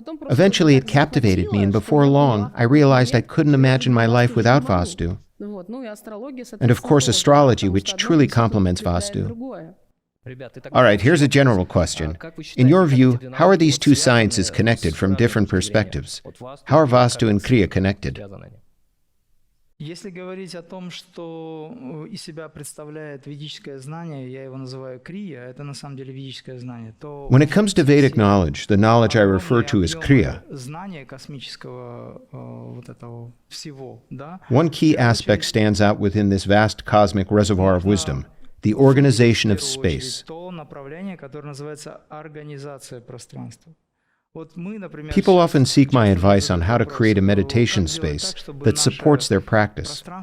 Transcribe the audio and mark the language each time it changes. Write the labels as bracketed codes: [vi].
[en] Eventually, it captivated me, and before long, I realized I couldn't imagine my life without Vastu. And of course, astrology, which truly complements Vastu. All right, here's a general question. In your view, how are these two sciences connected from different perspectives? How are Vastu and Kriya connected? [ru] Если говорить о том, что из себя представляет ведическое знание, я его называю крия, это на самом деле ведическое знание, то... [en] When it comes to Vedic knowledge, the knowledge I refer to as Kriya. [ru] Знание космического вот этого всего, да? [en] One key aspect stands out within this vast cosmic reservoir of wisdom, the organization of space. [ru] То направление, которое называется организация пространства. [en] People often seek my advice on how to create a meditation space that supports their practice.